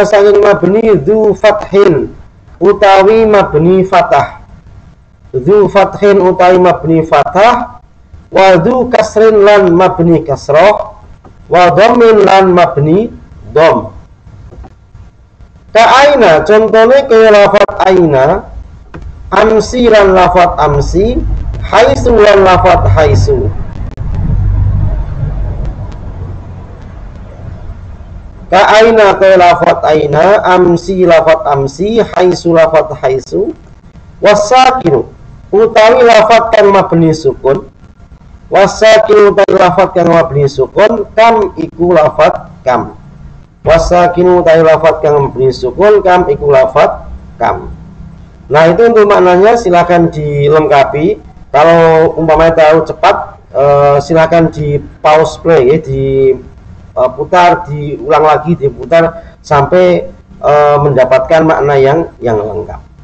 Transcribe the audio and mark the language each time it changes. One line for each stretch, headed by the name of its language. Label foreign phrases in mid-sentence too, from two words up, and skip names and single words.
Javanese: saking mabni
Arabic: ذو فتح
Javanese: utawi mabni fathah
Arabic: ذو فتح
Javanese: utawi mabni fathah
Arabic: وذو كسر
Javanese: lan mabni kasrah
Arabic: وضم
Javanese: lan mabni dham
Arabic: كأين
Javanese: contone kaya lafat
Arabic: أين أمس
Javanese: lan lafat amsi haisu lan lafat haisu
Arabic: كأين
Javanese: kaya lafat aina amsi lafat amsi haisu lafat haisu wasakinu utawi lafat kang mabni sukun wasakinu utawi lafat kang mabni sukun kam iku lafat kam wasakinu utawi lafat kang mabni sukun kam iku lafat kam.
Indonesian: Nah itu untuk maknanya, silakan dilengkapi. Kalau umpamanya tahu cepat, silakan di pause play ya, diputar, diulang lagi, diputar sampai mendapatkan makna yang lengkap.